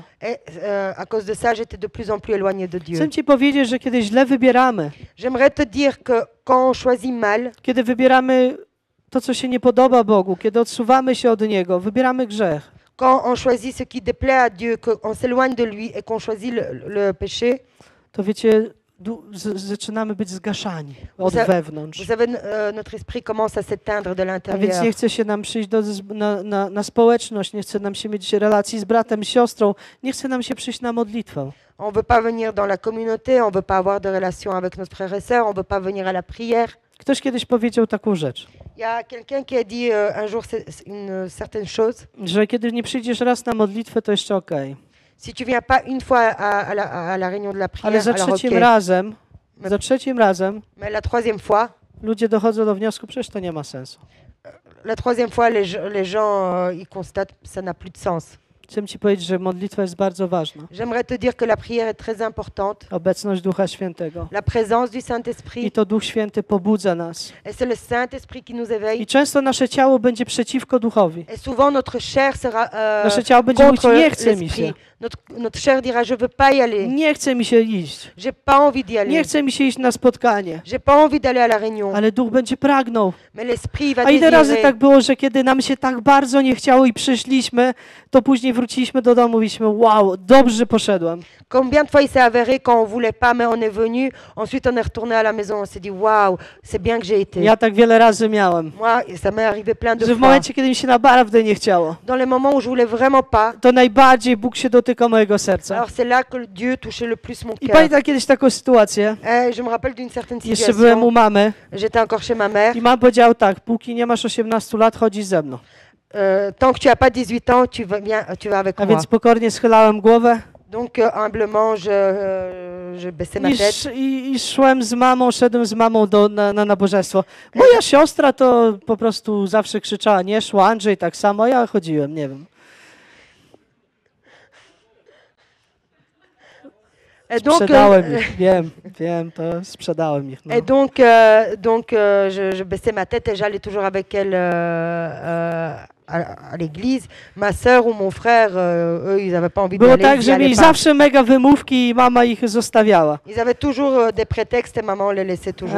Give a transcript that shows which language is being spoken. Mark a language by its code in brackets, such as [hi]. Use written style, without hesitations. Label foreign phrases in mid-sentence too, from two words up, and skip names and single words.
[fr] Et à cause de ça, j'étais de plus en plus éloignée de Dieu. [pl] Chcę ci powiedzieć, że kiedy źle wybieramy, [fr] J'aimerais te dire que quand on choisit mal, [pl] kiedy wybieramy to, co się nie podoba Bogu, kiedy odsuwamy się od Niego, wybieramy grzech, [fr] quand on choisit ce qui déplaît à Dieu, qu'on s'éloigne de lui et qu'on choisit le péché, [pl] to wiecie, zaczynamy być zgaszani od wewnątrz. [fr] vous savez, notre esprit commence à s'éteindre de [pl] A więc [fr] l'intérieur. [pl] nie chce się nam przyjść na społeczność, nie chce nam się mieć relacji z bratem, siostrą, nie chce nam się przyjść na modlitwę. [fr] On veut pas venir dans la communauté, on veut pas avoir de relation avec nos frères et sœurs, on veut pas venir à la prière. [pl] Ktoś kiedyś powiedział taką rzecz, [fr] Il y a quelqu'un qui a dit un jour une certaine chose. [pl] że kiedy nie przyjdziesz raz na modlitwę, to jeszcze okej. [fr] Si tu viens pas une fois à la réunion de la prière, [pl] Ale za [fr] alors [pl] trzecim [fr] ok. [pl] razem [fr] Mais la troisième fois, [pl] ludzie dochodzą do wniosku, przecież to nie ma sensu. [fr] la troisième fois, les gens ils constatent que ça n'a plus de sens. [pl] Chcę ci powiedzieć, że modlitwa jest bardzo ważna. [fr] J'aimerais te dire que la prière est très importante. [pl] Obecność Ducha Świętego. [fr] La présence du [pl] I [fr] Saint-Esprit. [pl] to Duch Święty pobudza nas. [fr] Et c'est le Saint-Esprit qui nous éveille. [pl] I często nasze ciało będzie przeciwko Duchowi. [fr] Et souvent notre chair sera [pl] Nasze ciało będzie mówić, [fr] contre [pl] nie chce mi się. [fr] l'esprit. Notre chair dira, je veux pas y aller. [pl] Nie chce mi się iść. [fr] J'ai pas envie d'y [pl] Nie [fr] aller. [pl] chce mi się iść na spotkanie. [fr] J'ai pas envie d'aller à la réunion. [pl] Ale Duch będzie pragnął. [fr] Mais l'Esprit va [pl] A ile razy [fr] désirer. [pl] tak było, że kiedy nam się tak bardzo nie chciało i przyszliśmy, to później wróciliśmy do domu i mówiliśmy, wow, dobrze, że poszedłem. [fr] Combien de fois il s'est avéré quand on voulait pas, mais on est venu. Ensuite, on est retourné à la maison. On s'est dit, waouh, c'est bien que j'ai été. [pl] Ja tak wiele razy miałem. [fr] Moi, ça m'est arrivé plein de [pl] Że w [fr] fois. [pl] momencie, kiedy mi się naprawdę nie chciało, [fr] Dans les moments où je voulais vraiment pas, [pl] to najbardziej Bóg się dotyka mojego serca. [fr] alors c'est là que Dieu touchait le plus mon [pl] I [fr] cœur. [pl] pamiętam kiedyś taką sytuację. [fr] Je me rappelle d'une certaine [pl] Jeszcze byłem u [fr] situation. [pl] mamy [fr] J'étais encore chez ma mère. [pl] i mama powiedziała tak, póki nie masz 18 lat, chodzisz ze mną. [fr] Tant que tu n'as pas 18 ans, tu vas avec [pl] A [fr] moi. [pl] więc pokornie schylałem głowę [fr] Donc humblement, je baissais ma tête. [pl] i szedłem z mamą na nabożeństwo. Moja siostra to po prostu zawsze krzyczała, nie szła, Andrzej tak samo, ja chodziłem, nie wiem. [fr] Et donc, [pl] Sprzedałem ich, wiem, to sprzedałem ich. No. [fr] et donc, je baissais ma tête et j'allais toujours avec elle à l'église, ma sœur ou mon frère, eux, ils n'avaient pas envie d'y [pl] Było [fr] aller, [pl] tak, [fr] ils y [pl] że mieli [fr] allaient pas. [pl] zawsze mega wymówki i mama ich zostawiała. [fr] Ils avaient toujours des prétextes et maman les laissait toujours.